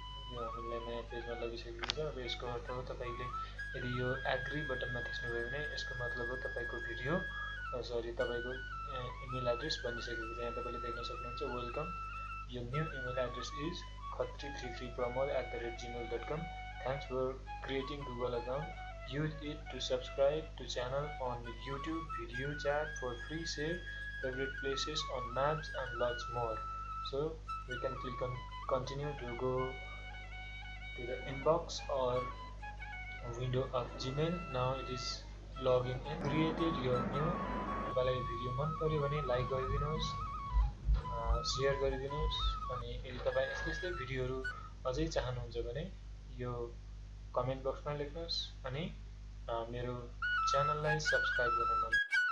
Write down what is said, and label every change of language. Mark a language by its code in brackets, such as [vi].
[ne] यो हामीलाई नयाँ पेजमा लगिसकेको छ। अब यसको अर्थ हो तपाईले यदि यो एग्री बटनमा थिच्नुभयो भने यसको मतलब हो तपाईको भिडियो तपाईको इमेल एड्रेस बनिसकेको छ। यहाँ तपाईले देख्न सक्नुहुन्छ [en] welcome, your new email address is [ne] khatri33pramod@gmail.com। [en] Thanks for creating Google account. Use it to subscribe to channel on YouTube, video chat for free, save favorite places on maps and lots more. So we can click on continue to go to the inbox or window of Gmail. Now it is logging in. Created your new। [ne] तपाईलाई video मन पर्यो भने like गरिदिनुहोस्, share गरिदिनुहोस्। अनि यदि तपाई यस्तै भिडियोहरु अझै चाहनुहुन्छ भने यो कमेन्ट बक्समा लेख्नुहोस् अनि मेरो च्यानललाई सब्स्क्राइब गर्न नबिर्सनुहोस्।